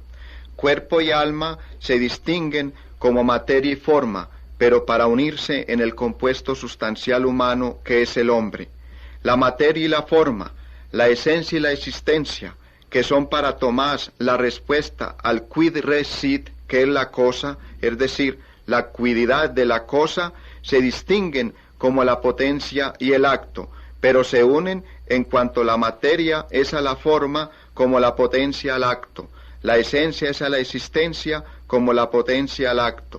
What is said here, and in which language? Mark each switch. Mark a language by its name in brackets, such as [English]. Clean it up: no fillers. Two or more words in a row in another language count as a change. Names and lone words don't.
[Spanish] Cuerpo y alma se distinguen como materia y forma, pero para unirse en el compuesto sustancial humano que es el hombre. La materia y la forma, la esencia y la existencia, que son para Tomás la respuesta al [Latin] quid res sit, [Spanish] que es la cosa, es decir, la cuididad de la cosa, se distinguen como la potencia y el acto, pero se unen en cuanto la materia es a la forma como la potencia al acto, la esencia es a la existencia como la potencia al acto.